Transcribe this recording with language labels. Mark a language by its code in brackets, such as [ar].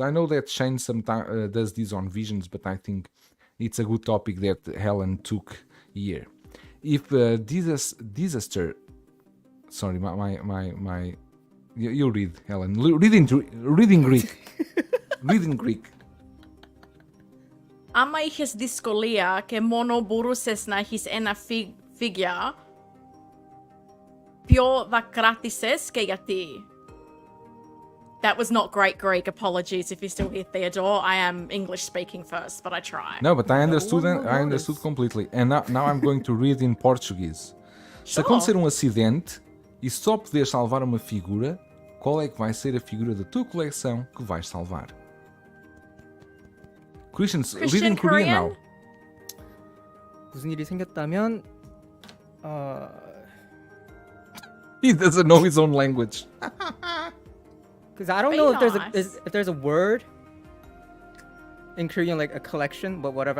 [en] I know that Shane sometimes does this on Visions, but I think it's a good topic that Helen took here. If disaster, sorry, my, you read, Helen. Reading Greek, reading Greek. [el] Άμα είχες δυσκολία και μόνο μπορούσες να έχεις ένα figure, ποιο θα κράτησες και γιατί? [en] That was not great Greek. Apologies if you're still here, Theodore. I am English speaking first, but I try. No, but I understood. I understood completely. And now I'm going to read in Portuguese. [pt] Se acontecer acidente e só poder salvar uma figura, qual é que vai ser a figura da tua coleção que vais salvar? [en] Christian, reading Korean now. [ko] 무슨 일이 생겼다면 [en] He doesn't know his own language. because I don't Be know if nice. there's a word in Korean like a collection, but whatever.